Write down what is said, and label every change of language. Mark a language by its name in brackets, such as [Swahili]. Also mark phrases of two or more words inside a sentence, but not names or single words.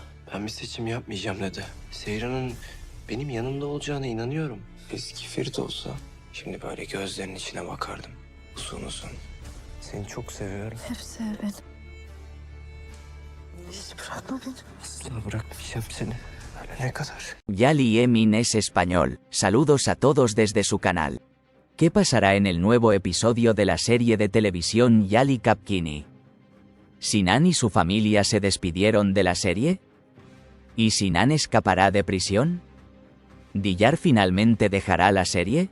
[Turkish] Ben bir seçim yapmayacağım dedi. Seyran'ın benim yanımda olacağına inanıyorum. Eski Ferit olsa şimdi böyle gözlerinin içine bakardım. Uzun uzun. Seni çok seviyorum. Hep sev beni. Hiç bırakma beni. Asla bırakmayacağım seni. Ölene kadar. [Spanish] Yali Emin es español. Saludos a todos desde su canal. ¿Qué pasará en el nuevo episodio de la serie de televisión Yali Kapkini? ¿Sinan y su familia se despidieron de la serie? ¿Y Sinan escapará de prisión? ¿Diyar finalmente dejará la serie?